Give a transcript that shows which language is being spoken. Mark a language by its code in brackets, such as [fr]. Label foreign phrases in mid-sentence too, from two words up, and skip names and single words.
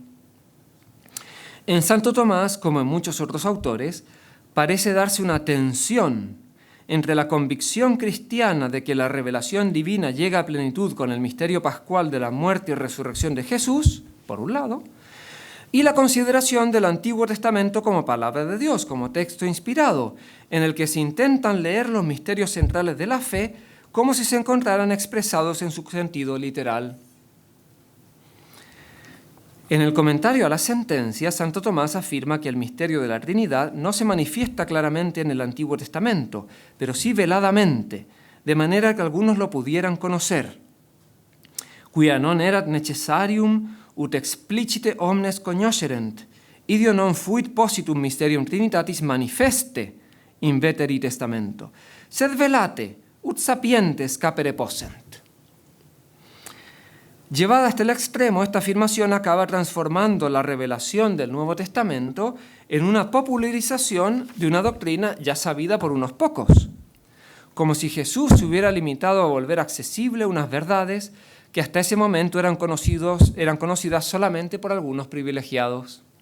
[es] En Santo Tomás, como en muchos otros autores, parece darse una tensión entre la convicción cristiana de que la revelación divina llega a plenitud con el misterio pascual de la muerte y resurrección de Jesús, por un lado, y la consideración del Antiguo Testamento como palabra de Dios, como texto inspirado, en el que se intentan leer los misterios centrales de la fe como si se encontraran expresados en su sentido literal. En el comentario a la sentencia, Santo Tomás afirma que el misterio de la Trinidad no se manifiesta claramente en el Antiguo Testamento, pero sí veladamente, de manera que algunos lo pudieran conocer. [la] Quia non erat necessarium ut explicite omnes cognoscerent, ideo non fuit positum mysterium Trinitatis manifeste in veteri testamento, sed velate ut sapientes capere possent. [es] Llevada hasta el extremo, esta afirmación acaba transformando la revelación del Nuevo Testamento en una popularización de una doctrina ya sabida por unos pocos, como si Jesús se hubiera limitado a volver accesible unas verdades que hasta ese momento eran conocidas solamente por algunos privilegiados.